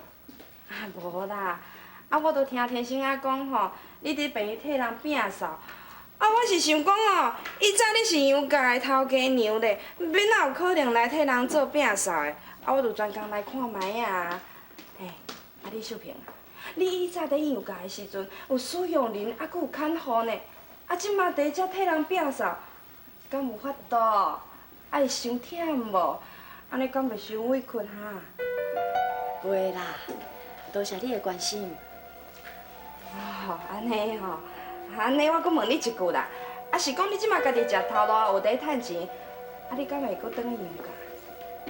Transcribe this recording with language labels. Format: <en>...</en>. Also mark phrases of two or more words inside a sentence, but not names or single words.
<nan>无啦，我都听天生阿讲吼，你伫病院替人摒扫。我是想讲哦，以早你是杨家的头家娘咧，免哪有可能来替人做摒扫的？我就专工来看卖啊。嘿，李秀萍啊，你以早伫杨家的时阵有使用人，还佫有看护呢，即马伫遮替人摒扫，敢有法度？会伤忝无？安尼敢袂伤委屈哈？袂啦，多谢你的关心。哦，安尼吼，安尼我佫问你一句啦，是讲你即马家己食头路有伫趁钱，你敢会佫转去杨家？</nan>